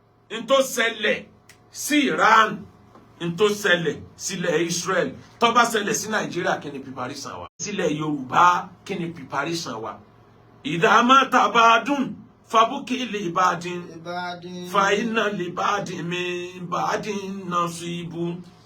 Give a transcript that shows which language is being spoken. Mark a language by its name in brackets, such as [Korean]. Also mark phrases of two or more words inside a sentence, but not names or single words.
[Yoruba] n tó ṣẹlẹ̀ sí Iran, n tó ṣẹlẹ̀ sílẹ̀ Israel, tó bá ṣẹlẹ̀ sí Nàìjíríà, kí ni preparation wa? Sílẹ̀ Yorùbá, kí ni preparation wa? [Arabic] إذا مات بعض فبكي لبعض، لبعض. فإن لبعض من بعض نصيب.